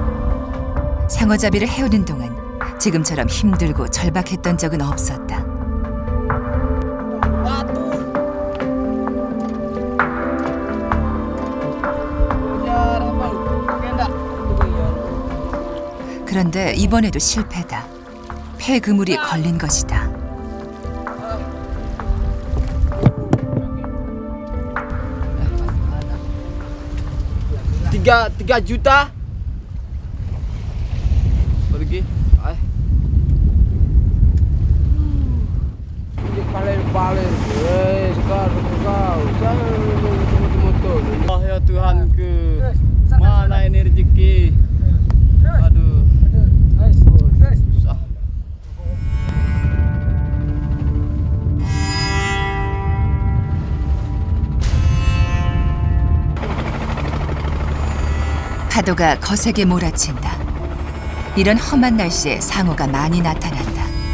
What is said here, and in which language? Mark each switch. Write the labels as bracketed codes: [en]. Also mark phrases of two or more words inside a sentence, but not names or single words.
[ko] 상어잡이를 해오는 동안 지금처럼 힘들고 절박했던 적은 없었다. 그런데 이번에도 실패다. 폐그물이 걸린 것이다. [id] Tiga juta. Pergi. Ay. Paler. Sekarang kau. Motor. Oh ya Tuhanku, mana ini rezeki? Aduh. Susah. [ko] 파도가 거세게 몰아친다. 이런 험한 날씨에 상어가 많이 나타난다.